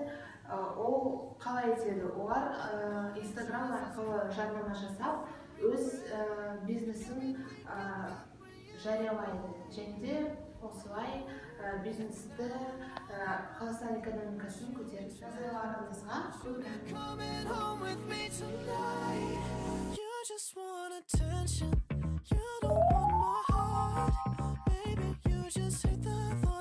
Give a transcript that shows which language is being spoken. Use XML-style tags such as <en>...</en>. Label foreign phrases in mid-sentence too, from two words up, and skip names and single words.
<kk>Ол қалай етеді? Олар Инстаграм арқылы жарнама жасап, өз бизнесін жариялайды. Және де осылай бизнесті, Қазақстан экономикасын көтеріп назарларыңызға көп рахмет.</kk> <en>Coming home with me tonight. You just want attention. You don't want my heart. Maybe you just hate the</en>